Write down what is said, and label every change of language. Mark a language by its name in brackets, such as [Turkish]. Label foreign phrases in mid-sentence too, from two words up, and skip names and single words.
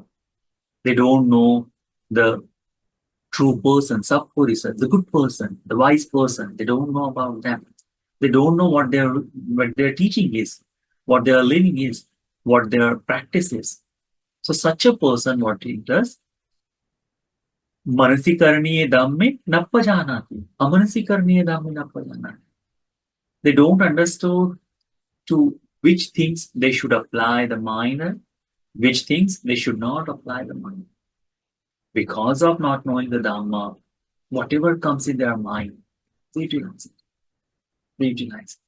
[English] They don't know the true person, sappurisa, the good person, the wise person. They don't know about them. They don't know what their teaching is, what their living is. what their practice is. So such a person, what he does, [Pali] मनसिकरणीय dhamme nappajanati. Amanasikarniya dhamme nappajanati. [English] They don't understand to which things they should apply the mind, which things they should not apply the mind. Because of not knowing the Dhamma, whatever comes in their mind, they utilize it. They utilize it.